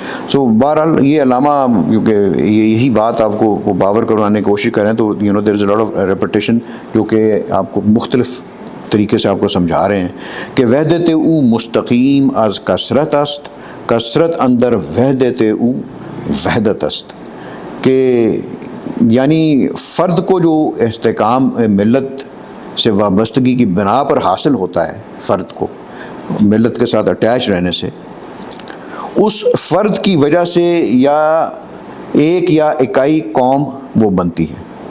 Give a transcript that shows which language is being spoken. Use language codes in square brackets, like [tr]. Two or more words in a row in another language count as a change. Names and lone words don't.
[ur] سو بہرحال یہ علامہ کیونکہ یہی بات آپ کو وہ باور کروانے کی کوشش کریں تو [en] there is a lot of repetition [ur] جو کہ آپ کو مختلف طریقے سے آپ کو سمجھا رہے ہیں کہ [fa] وحدت او مستقیم از کثرت است، کثرت اندر وحدت او وحدت است، [ur] کہ یعنی فرد کو جو استحکام ملت سے وابستگی کی بنا پر حاصل ہوتا ہے، فرد کو ملت کے ساتھ اٹیچ رہنے سے، اس فرد کی وجہ سے یا ایک یا اکائی قوم وہ بنتی ہے.